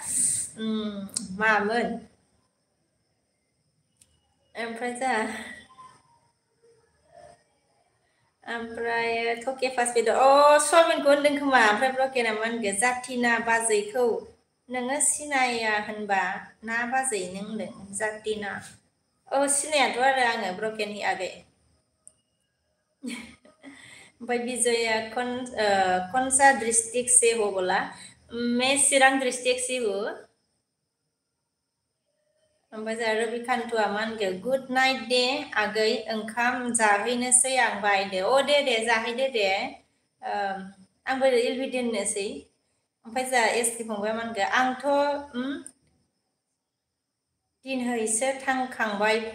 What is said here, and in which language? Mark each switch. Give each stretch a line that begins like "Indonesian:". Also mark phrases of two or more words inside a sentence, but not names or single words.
Bodo: मामोन ओमफ्राय जोंहा ओमफ्राय थके फास बेदर सवाबिनखौ होनदों खोमा ओमफ्राय ब्रकेना मा होनगो जाथिना बाजैखौ नोङो सिनाया होनबा ना बाजै नों होनदों जाथिना सिनायाथ' आरो आङो ब्रकेननि आगै ओमफ्राय बिजया
Hindi: कौनसा डिस्ट्रिक्ट से हो बोला मैं चिरां डिस्ट्रिक्ट से हूँ
Bodo: ओमफ्राय जोंहा रबिकान्तआ मा होनगो
English: good night
Bodo: दे आगै ओंखाम जाहैनोसै आं बायदो दे जाहैदो दे आंबो एलबि दोननोसै ओमफ्राय जोंहा एसटि फंबाया मा होनगो आंथ' दिनहैसो थांखांबाय